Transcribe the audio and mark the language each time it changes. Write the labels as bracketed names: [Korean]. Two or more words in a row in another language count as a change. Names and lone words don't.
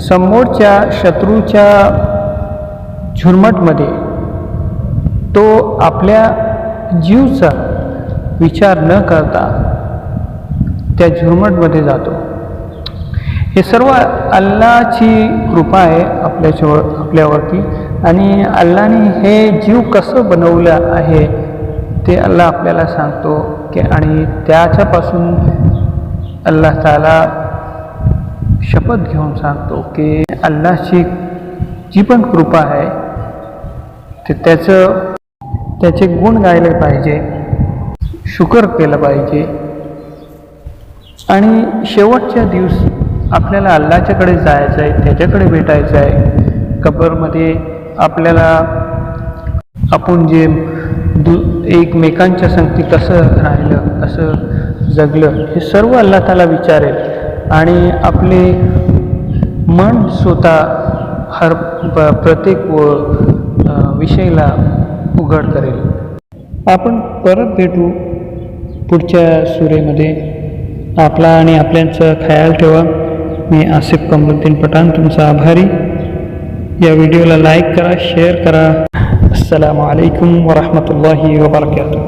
[Marathi] समोरच्या शत्रूच्या झुरमटमध्ये तो आपल्या जीवचा विचार न करता त्या झुरमटमध्ये जातो. हे सर्व अल्लाची कृपा आहे आपल्यावरती. आणि अल्लाने हे जीव कसं बनवलं आहे ते अल्लाह आपल्याला सांगतो की, आणि त्याच्यापासून अल्लाह ताला शपथ घेऊन सांगतो की अल्लाची जी पण कृपा आहे ते त्याचे गुण गायले पाहिजे, शुक्र केलं पाहिजे. आणि शेवटच्या दिवस आपल्याला अल्लाच्याकडे जायचं आहे, त्याच्याकडे भेटायचं आहे. कबरमध्ये आपल्याला आपण जे एकमेकांच्या संगती कसं राहिलं, कसं जगलं, हे सर्व अल्लाह ताला विचारेल. आणि आपले मन स्वतः प्रत्येक विषयाला उघड करेल. आपण परत भेटू पुढच्या सुरेमध्ये. आपला आणि आपल्यांचा ख्याल ठेवा. मी आसिफ कमरुद्दीन पठाण तुमचा आभारी. या व्हिडिओला लाईक करा, शेअर करा. [Arabic] السلام عليكم ورحمة الله وبركاته.